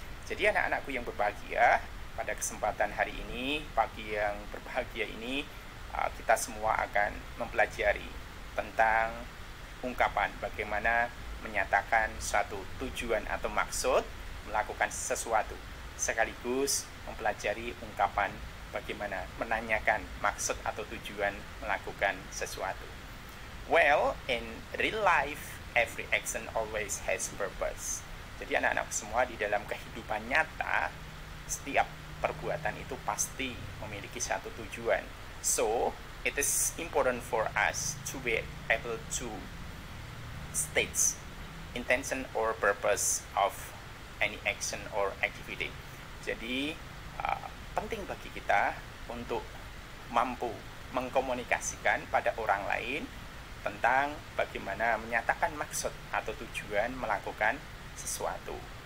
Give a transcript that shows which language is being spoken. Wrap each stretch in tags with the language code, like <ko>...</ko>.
<id>Jadi anak-anakku yang berbahagia, pada kesempatan hari ini, pagi yang berbahagia ini, kita semua akan mempelajari tentang ungkapan bagaimana menyatakan suatu tujuan atau maksud melakukan sesuatu, sekaligus mempelajari ungkapan bagaimana menanyakan maksud atau tujuan melakukan sesuatu.</id> <en>Well, in real life, every action always has purpose.</en> <id>Jadi anak-anak semua di dalam kehidupan nyata, setiap perbuatan itu pasti memiliki satu tujuan.</id> <en>So, it is important for us to be able to state intention or purpose of any action or activity.</en> <id>Jadi, penting bagi kita untuk mampu mengkomunikasikan pada orang lain tentang bagaimana menyatakan maksud atau tujuan melakukan sesuatu.</id>